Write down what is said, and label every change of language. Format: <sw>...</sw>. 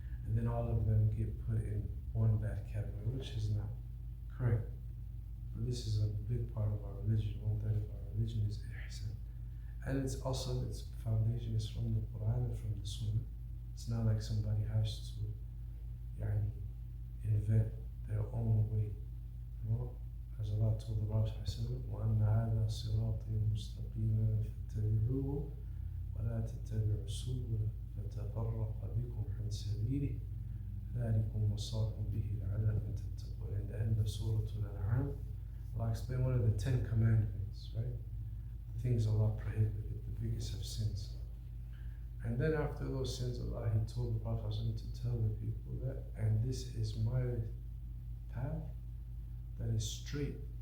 <en>And then all of them get put in one bad category, which is not correct. But this is a big part of our religion. One third of our religion is ihsan. And it's also, its foundation is from the Quran and from the Sunnah. It's not like somebody has to يعني, invent their own way. You know? As Allah told the Prophet</en> <ar>وَأَنَّ هَذَا صِرَاطِي مُسْتَقِيمًا فَاتَّبِعُوهُ وَلَا تَتَّبِعُوا السُّبُلَ فَتَفَرَّقَ بِكُمْ عَنْ سَبِيلِهِ ذَلِكُمْ وَصَّاكُمْ بِهِ لَعَلَّكُمْ تَتَّقُونَ.</ar> <en>In the end of Surah Al-An'am, Allah explained one of the 10 commandments, right? The things Allah prohibited, the biggest of sins. And then after those sins, Allah, He told the Prophet to tell the people that, and this is my path that is straight.</en>